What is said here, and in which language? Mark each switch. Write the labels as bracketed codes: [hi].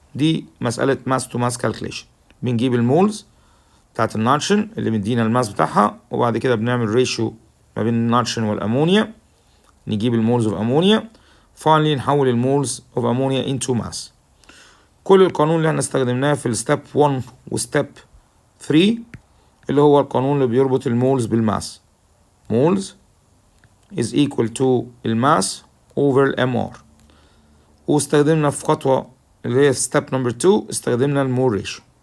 [ar] دي مسألة ماس تو ماس calculation. بنجيب المولز بتاعت النيتروجين اللي مدينا الماس بتاعها وبعد كده بنعمل ريشيو ما بين النيتروجين والامونيا نجيب المولز اوف امونيا. finally نحول المولز اوف امونيا [en] into mass. [ar] كل القانون اللي احنا استخدمناه في الستيب 1 وستيب 3 اللي هو القانون اللي بيربط المولز بالماس. [en] moles is equal to [ar] الماس [en] over MR. [ar] واستخدمنا في خطوة اللي هي step number 2 استخدمنا المول ريشيو.